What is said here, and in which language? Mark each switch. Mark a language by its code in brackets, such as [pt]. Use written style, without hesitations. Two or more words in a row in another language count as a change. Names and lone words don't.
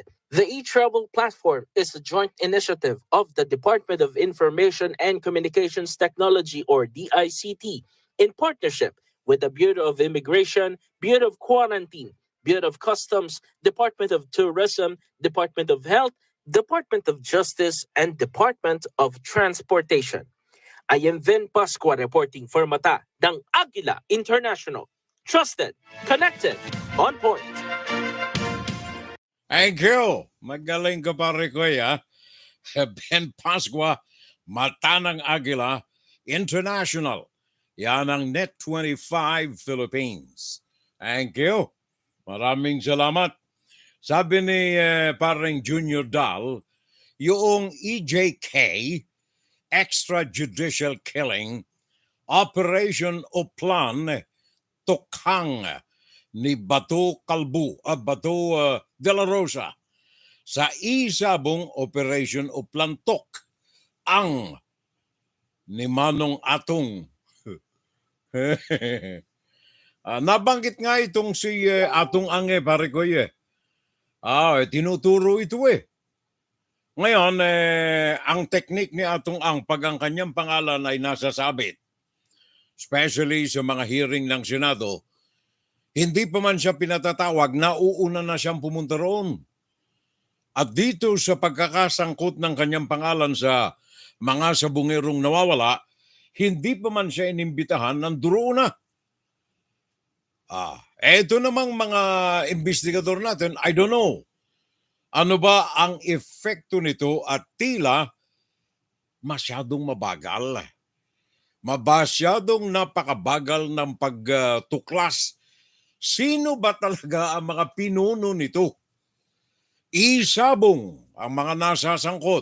[en] The e-travel platform is a joint initiative of the Department of Information and Communications Technology, or DICT, in partnership with the Bureau of Immigration, Bureau of Quarantine, Bureau of Customs, Department of Tourism, Department of Health, Department of Justice, and Department of Transportation. I am Vin Pascua reporting for Mata ng Agila International. Trusted, connected, on point. Thank you. [tl] Magaling ka pare ko ya. Ben Pascua, Mata ng Agila International. Yan ang Net 25 Philippines. [en] Thank you. [tl] Maraming salamat. Sabi ni parang Junior Dal, yung EJK, [en] extrajudicial killing, [tl] operation o plan, tukang ni Bato Kalbu, Bato de la Rosa, sa isabong operation o plantok ang ni Manong Atong. Nabanggit nga itong si Atong Ange, pare ko tinuturo ito Ngayon, ang teknik ni Atong Ang pag ang kanyang pangalan ay nasasabit, especially sa mga hearing ng Senado, hindi pa man siya pinatatawag, nauuna na siyang pumunta roon. At dito sa pagkakasangkot ng kanyang pangalan sa mga sabungerong nawawala, hindi pa man siya inimbitahan, nandoon na. Eto namang mga investigador natin, [en] I don't know. [tl] Ano ba ang epekto nito at tila masyadong mabagal. Masyadong napakabagal ng pagtuklas. Sino ba talaga ang mga pinuno nito? Isabong ang mga nasasangkot.